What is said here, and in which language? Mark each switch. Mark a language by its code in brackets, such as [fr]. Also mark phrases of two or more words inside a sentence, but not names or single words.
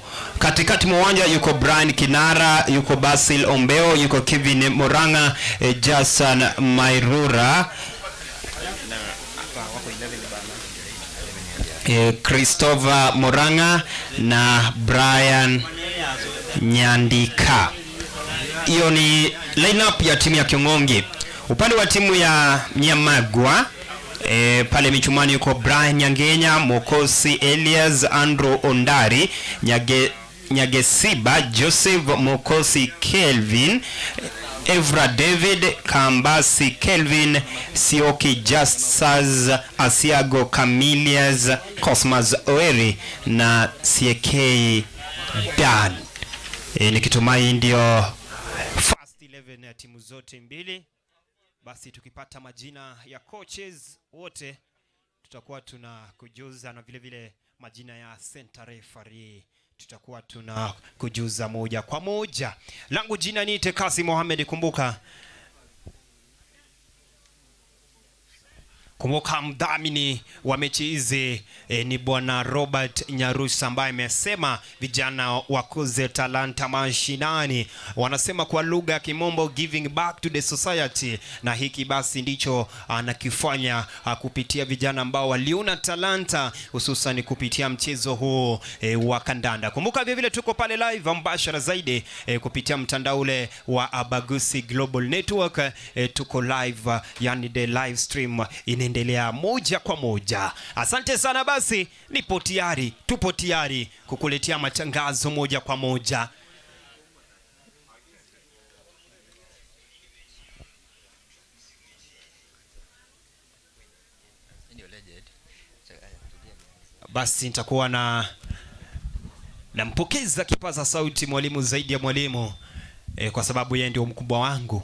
[sw] Katikati mwa uwanja yuko Brian Kinara, yuko Basil Ombeo, yuko Kevin Moranga, Jason Mairura, Christopher Moranga na Brian Nyandika. Hiyo ni lineup ya timu ya Kiong'ongi. Upande wa timu ya Nyamagwa, pale michumani yuko Brian Nyangenya, Mokosi Elias, Andrew Ondari, Nyagesiba Joseph, Mokosi Kelvin, Evra David, Kambasi Kelvin, Sioki Justus, Asiago Camilias, Cosmas Oeri na CK Dan. Nikitumai ndio first 11 ya timu zote mbili. Basi tukipata majina ya coaches wote tutakuwa tunakujuza, na vile vile majina ya [en] center referee [sw] tutakuwa tunakujuza moja kwa moja. Langu jina ni Tekasi Mohamed. Kumbuka mdhamini wa mechi hizi ni bwana Robert Nyarusa, ambaye amesema vijana wakuze talanta mashinani. Wanasema kwa lugha ya Kimombo, [en] giving back to the society, [sw] na hiki basi ndicho anakifanya kupitia vijana ambao waliona talanta, hususan kupitia mchezo huu wa kandanda. Kumbuka vile vile tuko pale live mbashara zaidi kupitia mtandao ule wa Abagusi Global Network. Tuko live, yani [en] the live stream [sw] inaendelea moja kwa moja. Asante sana. Basi tupo tayari kukuletea matangazo moja kwa moja. Basi nitakuwa nampokeza kipaza sauti mwalimu zaidi ya mwalimu, kwa sababu yeye ndio mkubwa wangu.